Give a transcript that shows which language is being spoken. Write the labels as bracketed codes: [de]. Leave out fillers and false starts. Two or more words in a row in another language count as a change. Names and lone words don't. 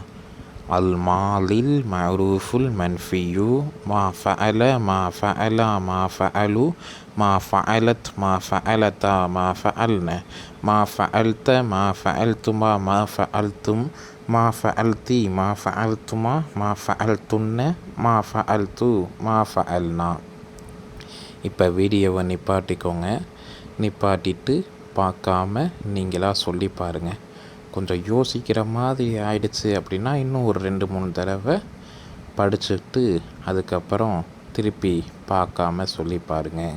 [ar] الماضي المعروف المنفي ما فعل ما فعل ما فعلوا ما فعلت ما فعلتا ما فعلن ما فعلت ما فعلتما ما فعلتم ما فعلتي ما فعلتما ما فعلتن ما فعلت ما فعلنا. [ta] இப்போ வீடியோவை நிப்பாட்டிக்கோங்க. நிப்பாட்டிட்டு பார்க்காம நீங்களாக சொல்லி பாருங்கள். கொஞ்சம் யோசிக்கிற மாதிரி ஆயிடுச்சு அப்படின்னா இன்னும் ஒரு 2-3 தடவை படிச்சுட்டு அதுக்கப்புறம் திருப்பி பார்க்காம சொல்லி பாருங்கள்.